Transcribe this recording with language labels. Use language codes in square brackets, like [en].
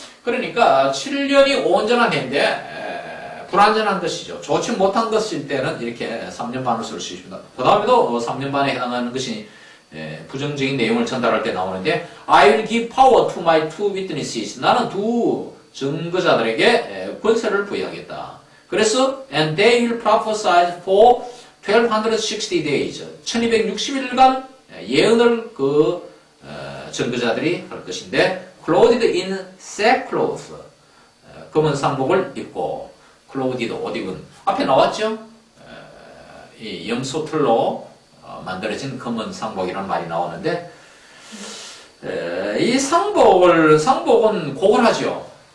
[ko] 그러니까 7년이 온전한 해인데 불완전한 것이죠. 좋지 못한 것일 때는 이렇게 3년 반을 쓸 수 있습니다. 그 다음에도 3년 반에 해당하는 것이 부정적인 내용을 전달할 때 나오는데 [en] I will give power to my two witnesses. [ko] 나는 두 증거자들에게 권세를 부여하겠다. [en] 그래서 and they will prophesy for 1260 days. [ko] 1260일간 예언을 증거자들이 할 것인데 [en] clothed in sackcloth. [ko] 검은 상복을 입고 clothed 옷 입은 앞에 나왔죠? 이 염소털로 만들어진 검은 상복이라는 말이 나오는데 이 상복은 고골하죠.